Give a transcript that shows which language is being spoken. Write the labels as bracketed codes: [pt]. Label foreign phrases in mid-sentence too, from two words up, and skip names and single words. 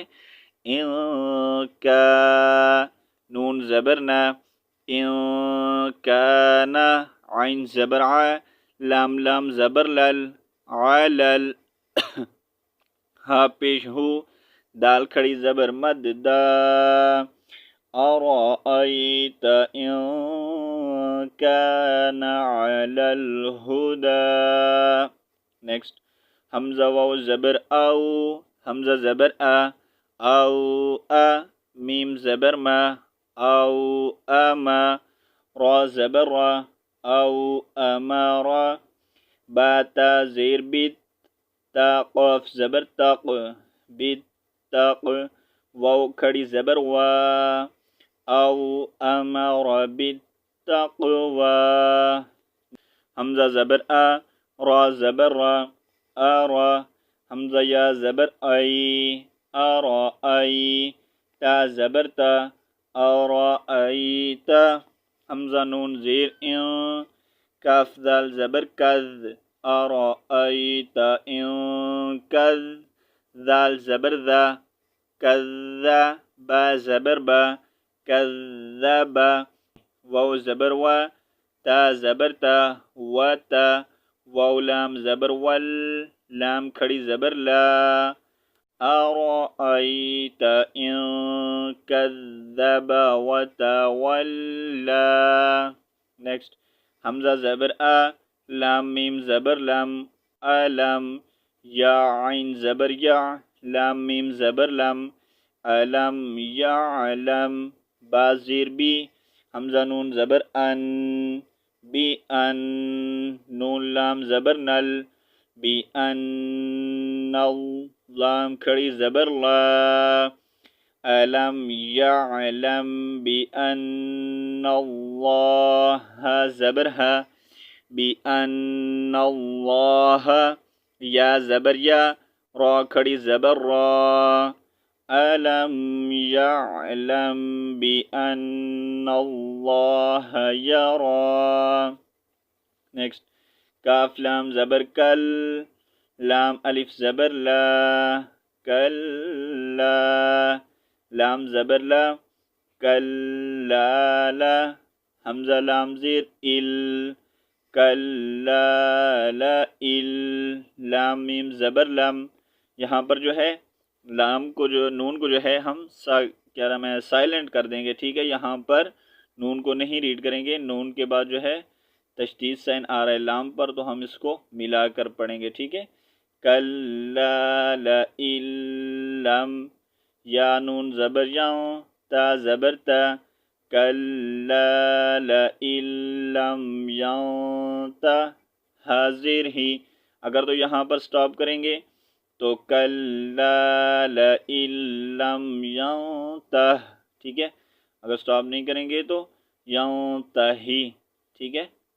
[ur] ان کا نون زبر نا، ان کانا، عین زبر ع، لام لام زبر لل، علل، ہا پیش ہو، دال کھڑی زبر مد دا، [ar] ارأیت ان کان علی الہدا. [ur] نیکسٹ حمزہ واو زبر او، حمزہ زبر او میم زبر ما، او اما، را زبر را، او امارا، با تا زیر بیت، تا قاف زبر تق، بیت تق، واو کھڑی زبر وا، [ar] او امر بالتقوی. [ur] حمزہ زبر را زبر را، ارا، حمزہ یا زبر ای، ارأی، تا زبر تا، ارأیت، حمزہ نون زیر ان، کاف دال زبر کذ، [ar] ارأیت ان کذ، [ur] دال زبر ذا، کذا، با زبر با، کذب، واو زبر وا، تا زبر تا، و تا، واو لام زبر ول، لام کھڑی زبر لا، [ar] ارأیت ان کذب وتولا. [ur] نیکسٹ حمزہ زبر لام میم زبر لم، علم، یا عین زبر یا، لام میم زبر لم، [ar] علم یعلم، [ur] با زیر بی، حمزہ نون زبر ان، بی ان، نون لام زبر نل، بی ان، لام کھڑی زبر لا، [ar] علم یعلم بأن اللہ، [ur] زبر ہا، [ar] بأن اللہ، [ur] یا زبر یا، را کھڑی زبر را، [ar] علم یعلم بأن اللہ یرا. [ur] نیکسٹ کاف لام زبر کل، لام الف زبر لا، کلا، لام زبر لا، [ar] کلا لا، [ur] حمزہ لام زیر ال، [ar] کلا لا ال، [ur] لام میم زبر لم. یہاں پر جو ہے لام کو جو نون کو جو ہے ہم سائلنٹ کر دیں گے، ٹھیک ہے. یہاں پر نون کو نہیں ریڈ کریں گے، نون کے بعد جو ہے تشدید سائن آ رہا ہے لام پر، تو ہم اس کو ملا کر پڑھیں گے، ٹھیک ہے. [ar] کلا لئن، [ur] یا نون زبر یاں، تا زبر تا، [ar] کلا لئن لم ینتہ، [ur] حاضر ہی. اگر تو یہاں پر سٹاپ کریں گے تو [ar] کلا لئن لم ینتہ، [ur] ٹھیک ہے. اگر سٹاپ نہیں کریں گے تو ینتہی، ٹھیک ہے.